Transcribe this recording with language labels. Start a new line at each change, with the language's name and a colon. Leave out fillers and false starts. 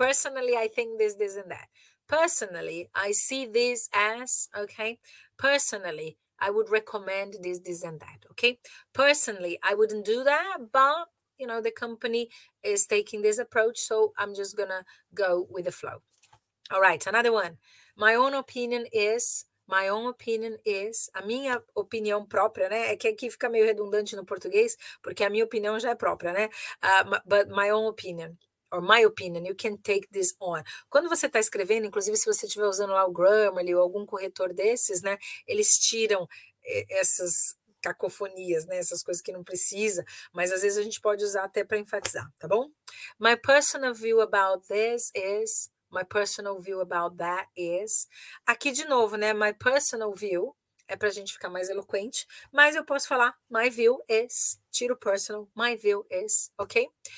English: Personally, I think this, and that. Personally, I see this as, okay? Personally, I would recommend this, and that, okay? Personally, I wouldn't do that, but, you know, the company is taking this approach, so I'm just gonna go with the flow. All right, another one. My own opinion is,
Portuguese: a minha opinião própria, né? É que aqui fica meio redundante no português, porque a minha opinião já é própria, né?
English: But my own opinion, or my opinion, you can take this on.
Portuguese: Quando você está escrevendo, inclusive se você estiver usando lá o Grammarly ou algum corretor desses, né? Eles tiram essas cacofonias, né? Essas coisas que não precisa, mas às vezes a gente pode usar até para enfatizar, tá bom?
English: My personal view about this is... My personal view about that is...
Portuguese: Aqui de novo, né?
English: My personal view
Portuguese: é para a gente ficar mais eloquente, mas eu posso falar
English: my view is,
Portuguese: tiro personal, my view is, ok?